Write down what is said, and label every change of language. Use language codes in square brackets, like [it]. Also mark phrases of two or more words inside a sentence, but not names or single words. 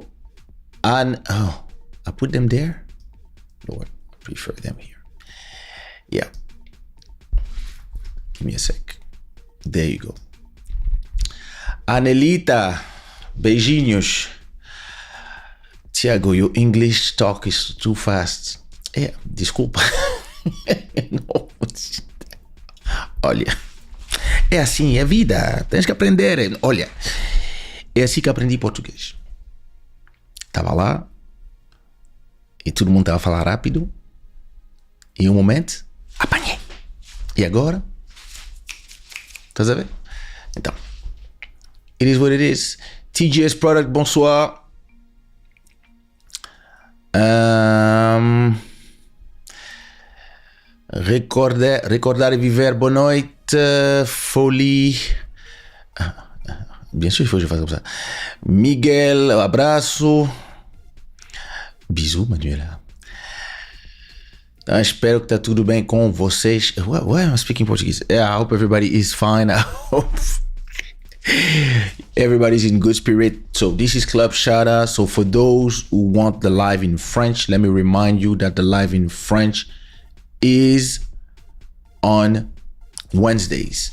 [en] And I put them there. Lord, I prefer them here. Yeah. Give me a sec. There you go. Anelita, beijinhos. Tiago, your English talk is too fast. [pt] Desculpa. Não. Olha, é assim, é vida. Tens que aprender. Olha, é assim que aprendi português. Tava lá e todo mundo tava a falar rápido. E um momento, apanhei. E agora? Estás a ver? Então, [en] it is what it is. TGS Product, [fr] bonsoir. [pt] Recordar e viver, boa noite. [fr] Folie. Bien sûr, il faut que je fasse comme ça. [pt] Miguel, abraço. Bisous, Manuela. Espero que tá tudo bem com vocês. [en] Why am I speaking Portuguese? Yeah, I hope everybody is fine. I hope everybody's in good spirit. So this is Club Shada. So for those who want the live in French, let me remind you that the live in French is on Wednesdays.